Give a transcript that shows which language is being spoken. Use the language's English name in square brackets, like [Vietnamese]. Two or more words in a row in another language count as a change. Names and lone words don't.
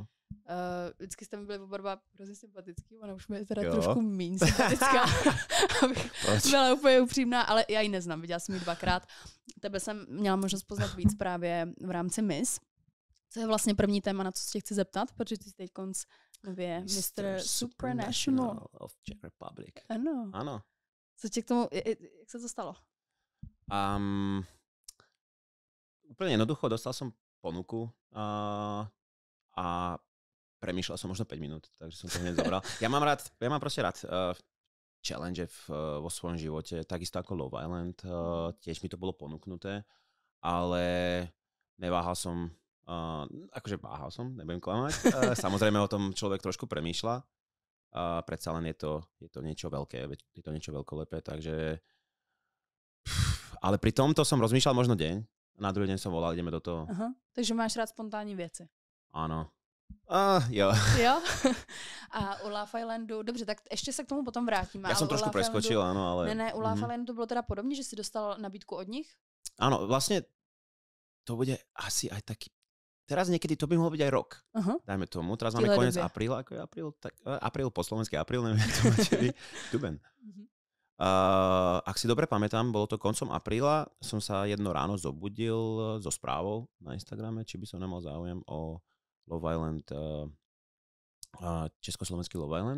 [Czech] Vždycky jste mi byli oba dva hrozně sympatický, ona už je teda trošku míň sympatická, abych byla úplně upřímná, ale já ji neznám, viděla jsem ji 2krát. Tebe jsem měla možnost poznat víc právě v rámci Miss. Co je vlastně první téma, na co se tě chci zeptat, protože ty jsi teď konc nově Mr. Supranational of Czech Republic. Ano. Ano. Co tě k tomu, jak se to stalo? [Slovak] Úplne jednoducho, dostal som ponuku a premýšľal som možno 5 minút, takže som to hneď zobral. Ja mám proste rád challenge vo svojom živote, takisto ako Love Island, tiež mi to bolo ponúknuté, ale neváhal som, váhal som, nebudem klamať. Samozrejme o tom človek trošku premýšľa, predsa len je to niečo veľké, je to niečo veľkolepé, takže ale pri tomto som rozmýšľal možno deň. Na druhý deň som volal, ideme do toho. [Czech] Aha, takže máš rád spontánní věci. [Slovak] Áno. Jo. [Czech] Jo? A u Love Islandu, dobře, tak ještě se k tomu potom vrátíme. [Slovak] Ja som trošku preskočil, áno, ale... [Czech] Ne, u Love Islandu bylo teda podobně, že si dostal nabídku od nich? [Slovak] Áno, vlastne to bude asi aj taký... Teraz niekedy to by mohol byť aj rok. Dajme tomu. Teraz máme koniec apríla. Ako je apríl? Apríl po slovensky apríl, neviem, jak to máte vy. [Czech] Duben. [Slovak] Ak si dobre pamätám, bolo to koncom apríla, som sa jedno ráno zobudil so správou na Instagrame, či by som nemal záujem o Love Island, československý Love Island.